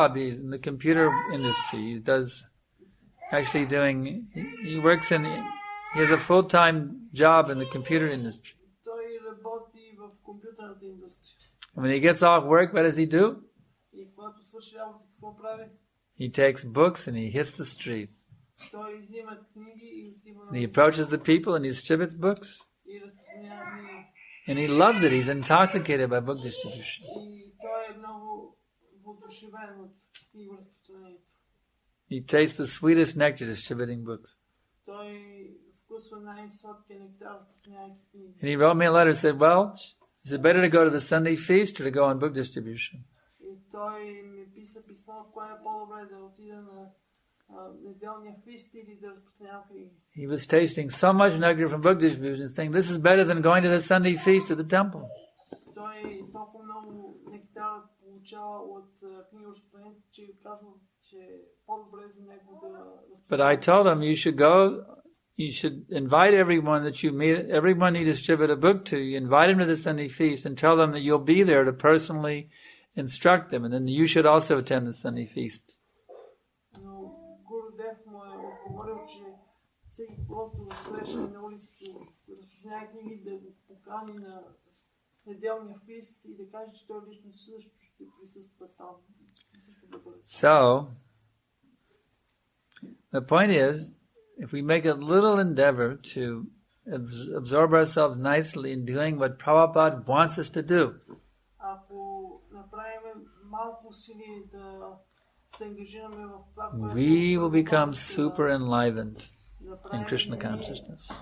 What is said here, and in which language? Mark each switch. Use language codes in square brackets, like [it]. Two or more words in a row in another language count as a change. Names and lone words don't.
[en] He's in the computer industry. He has a full-time job in the computer industry. And when he gets off work, what does he do? He takes books and he hits the street. [bg] Той взима книги и отива [en] And he approaches the people and he distributes books. [bg] и разпространява книги. [en] And he loves it. He's intoxicated by book distribution. [bg] И той е много въодушевен от книгоразпространението. [en] He tastes the sweetest nectar distributing books. [bg] Той вкусва най-сладкия нектар, разпространявайки книги. [en] And he wrote me a letter and said, well, is it better to go to the Sunday feast or to go on book distribution? [bg] И той ми писа писмо, кое е по-добре да отида на неделния фист или да разпространява книги. [en] He was tasting so much nectar from book distribution, saying, this is better than going to the Sunday feast at the temple. [bg] Той толкова много нектар получава от книгоразпространението, че казва, че е по-добре за него да... [en] But I told him, you should invite everyone that you meet, everyone you distribute a book to, you invite them to the Sunday feast and tell them that you'll be there to personally instruct them, and then you should also attend the Sunday feast. [bg] Но Гурудев му е отговорил, че всеки, който го срещне на улицата, разпространява книги, да го покани на неделния фист и да каже, че той лично също ще присъства там. [en] So, the point is, if we make a little endeavor to absorb ourselves nicely in doing what Prabhupada wants us to do, we will become super enlivened in Krishna consciousness.